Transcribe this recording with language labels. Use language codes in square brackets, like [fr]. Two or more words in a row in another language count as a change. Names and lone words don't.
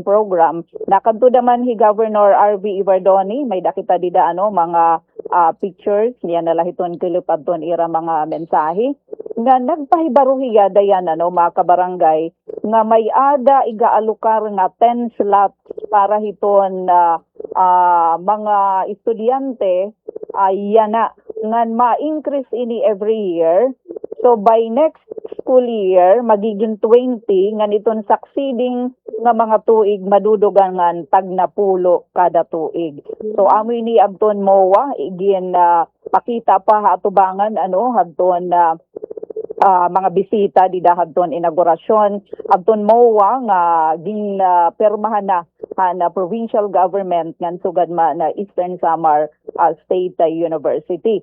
[war] program nakadto daman hi Governor RV Ibardoni may dakita dida mga pictures niya nala hiton kilipad ton ira mga mensahe nga nagpahibaruhiya dayan mga kabarangay nga may ada igaalukar nga 10 slots para hiton mga estudyante yana ngan ma-increase ini [en] every year. [war] So [en] by next school year [war] magiging 20 ngan iton succeeding nga mga tuig madudugangan tag na pulo kada tuig. So amo ini abton mowa igin pakita pa hatubangan hadton mga bisita di dahadton inaugurasyon adton MOA nga gin permahan na [en] provincial government [war] ngan sugad na Eastern Samar State University.